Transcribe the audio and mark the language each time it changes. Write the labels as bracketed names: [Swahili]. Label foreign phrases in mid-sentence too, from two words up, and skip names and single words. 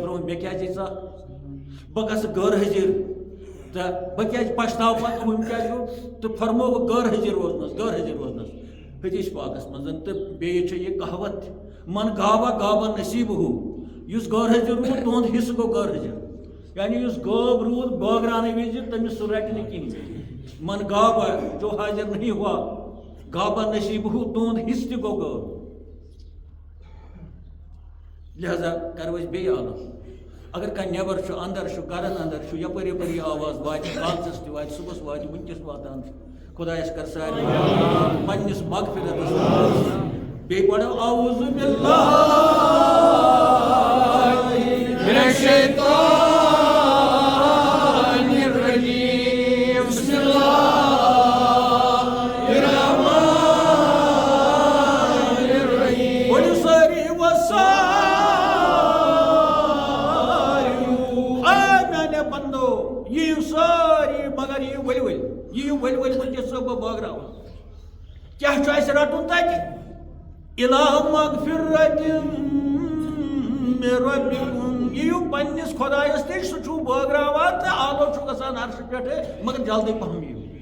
[Kashmiri] برونٛہہ مےٚ کیٛازِ ژٕ بہٕ گژھٕ غٲر حٲضِر تہٕ بہٕ کیٛازِ پشتاو پتہٕ ہُم کیٛازِ گوٚو تہٕ فرمووُکھ غٲر حٲضِر روزنس حدیث پاکس منٛز تہٕ بیٚیہِ چھِ یہِ کہاوت تہِ من گاوا گاوا نصیٖب ہُہ یُس غٲر حٲضِر روٗد تُہُنٛد حِصہٕ گوٚو غٲر حٲضِر یعنی یُس غٲب روٗد بٲگراونہٕ وِزِ تٔمِس سُہ رٹہِ نہٕ کِہیٖنۍ من گاوا [Urdu] جو حاضر نہیں ہوا [Kashmiri] گاوا نصیٖب ہُہ تُہُنٛد حِصہٕ تہِ گوٚو غٲب لہذا کرو أسۍ بیٚیہِ آلو اگر کانٛہہ نٮ۪بر چھُ انٛدر چھُ گرن انٛدر چھُ یپٲرۍ یپٲرۍ یہِ آواز واتہِ کالچس تہِ واتہِ صُبحس واتہِ وٕنکٮ۪س واتان چھُ خۄدایس کر سارنٕے پننِس مغفرتس بیٚیہِ پرو [Arabic] اعوذ باللہ من الشیطان الرجیم بسم اللہ الرحمن الرحیم [Kashmiri] بولو ساری بندو یِیِو سٲری مگر یِیِو ؤلۍ ؤلۍ وٕنکٮ۪س چھُسو بہٕ بٲگراوان کیٛاہ چھُ اَسہِ رٹُن تَتہِ [Arabic] اِلٰہ مغفرۃ من ربکم [Kashmiri] یِیِو پننِس خۄدایس نِش سُہ چھُو بٲگراوان تہٕ آلو چھُ گژھان عرشہٕ پٮ۪ٹھٕ مگر جلدی پہم یِیِو